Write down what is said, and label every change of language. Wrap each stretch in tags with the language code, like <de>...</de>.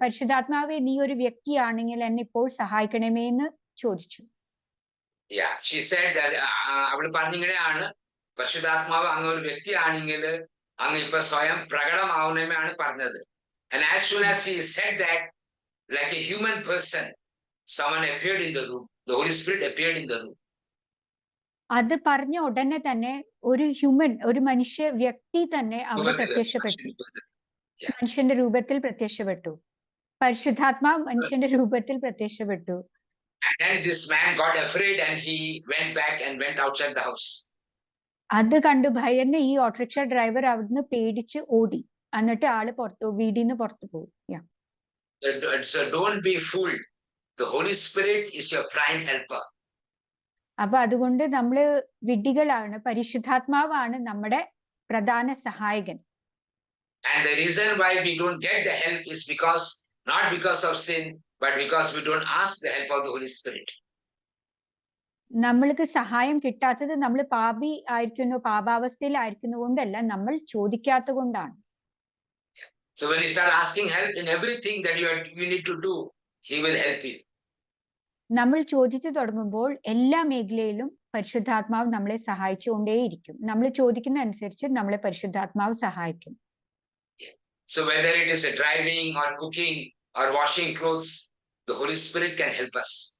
<ml>പരിശുദ്ധാത്മാവെ നീ ഒരു വ്യക്തിയാണെങ്കിൽ എന്നെ ഇപ്പോൾ സഹായിക്കണമേ എന്ന് ചോദിച്ചു.</ml> <en>Yeah, she said</en> <ml>അവൾ പറഞ്ഞിങ്ങനെയാണ്, പരിശുദ്ധാത്മാവ് അങ്ങ് ഒരു വ്യക്തിയാണെങ്കിൽ അങ്ങ് ഇപ്പൊ സ്വയം പ്രകടമാവണമെന്നാണ് പറഞ്ഞത്.</ml> <en>And as soon as she said that, like a human person, someone appeared in the room. The Holy Spirit appeared in the room.</en> <ml>അത് പറഞ്ഞ ഉടനെ തന്നെ ഒരു മനുഷ്യ വ്യക്തി തന്നെ അവിടെ പ്രത്യക്ഷപ്പെട്ടു. മനുഷ്യന്റെ രൂപത്തിൽ പ്രത്യക്ഷപ്പെട്ടു. പരിശുദ്ധാത്മാവ് മനുഷ്യന്റെ രൂപത്തിൽ പ്രത്യക്ഷപ്പെട്ടു.</ml> <en>And then this man got afraid and he went back and went outside the house.</en> <ml>അത് കണ്ടു ഭയന്ന് ഈ ഓട്ടോറിക്ഷ ഡ്രൈവർ അവിടുന്ന് പേടിച്ച് ഓടി. എന്നിട്ട് വീടിന്ന് പുറത്തു പോയി.</ml> <en>So don't be fooled. The Holy Spirit is your prime helper.</en> <ml>അപ്പൊ അതുകൊണ്ട് നമ്മള് വിഡ്ഢികളാണ്. പരിശുദ്ധാത്മാവാണ് നമ്മുടെ പ്രധാന സഹായകൻ.</ml> <en>And the reason why we don't get the help is not because of sin, but because we don't ask the help of the Holy Spirit.</en> <ml>നമ്മൾക്ക് സഹായം കിട്ടാത്തത് നമ്മൾ പാപാവസ്ഥയിലായിരിക്കുന്നു കൊണ്ടല്ല, നമ്മൾ ചോദിക്കാത്ത കൊണ്ടാണ്.</ml> <en>So when you start asking help in everything that you need to do, He will help you.</en> <ml>നമ്മൾ ചോദിച്ചു തുടങ്ങുമ്പോൾ എല്ലാ മേഖലയിലും പരിശുദ്ധാത്മാവ് നമ്മളെ സഹായിച്ചുകൊണ്ടേയിരിക്കും. നമ്മൾ ചോദിക്കുന്ന അനുസരിച്ച് നമ്മളെ പരിശുദ്ധാത്മാവ് സഹായിക്കും.</ml> <en>So whether it is a driving or cooking or washing clothes, the Holy Spirit can help us.</en>